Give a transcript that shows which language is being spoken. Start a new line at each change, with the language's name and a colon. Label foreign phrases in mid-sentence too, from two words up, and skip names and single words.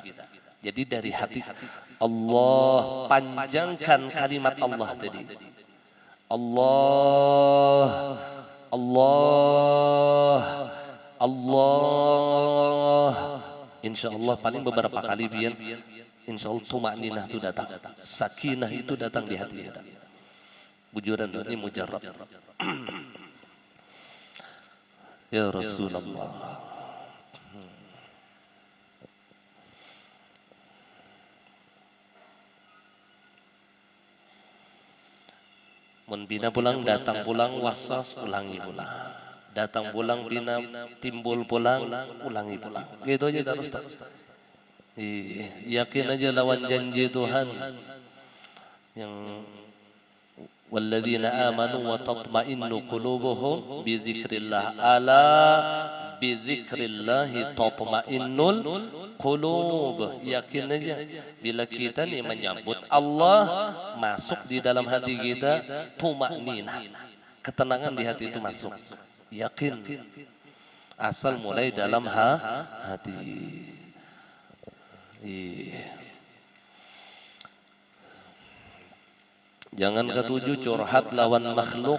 Indonesian: Jadi dari hati Allah, panjangkan kalimat Allah tadi. Allah, Allah, Allah.
Arabic: إن شاء الله
Indonesian: paling beberapa kali biar
Arabic: إن شاء الله
Indonesian: tumakninah itu datang, sakinah itu datang di hati kita.
Banjar: Bujuran ini mujarrab. Ya Rasulullah. Mun bina pulang, datang pulang, wasas, ulangi pulang. Datang pulang, bina timbul pulang, ulangi pulang. Gitu aja terus. Yakin aja lawan janji Tuhan yang
Arabic: الذين آمنوا وتطمئن قلوبهم بذكر الله. ألا بذكر الله تطمئن القلوب.
Banjar: Yakin aja bila kita nih menyambut Allah, masuk di dalam hati kita tumakninah, ketenangan di hati itu masuk. Yakin asal mulai dalam hati. Jangan ketujuh curhat lawan makhluk.